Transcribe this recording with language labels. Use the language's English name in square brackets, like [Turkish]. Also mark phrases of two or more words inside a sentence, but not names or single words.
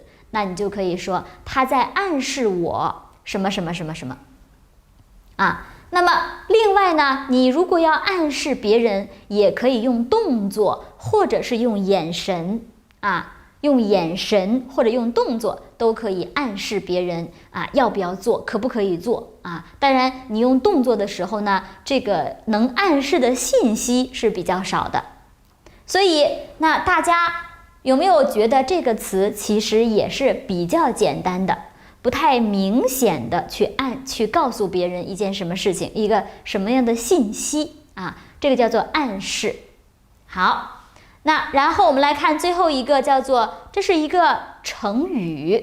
[Chinese] 那你就可以說他在暗示我什麼什麼什麼什麼那麼另外呢，你如果要暗示別人，也可以用动作或者是用眼神用眼神或者用动作都可以暗示別人要不要做，可不可以做當然你用动作的時候呢，這個能暗示的信息是比較少的。所以那大家有沒有覺得這個詞其實也是比較簡單的，不太明顯的去告訴別人一件什麼事情，一個什麼樣的信息這個叫做暗示。好，那然後我們來看最後一個，叫做這是一個成語。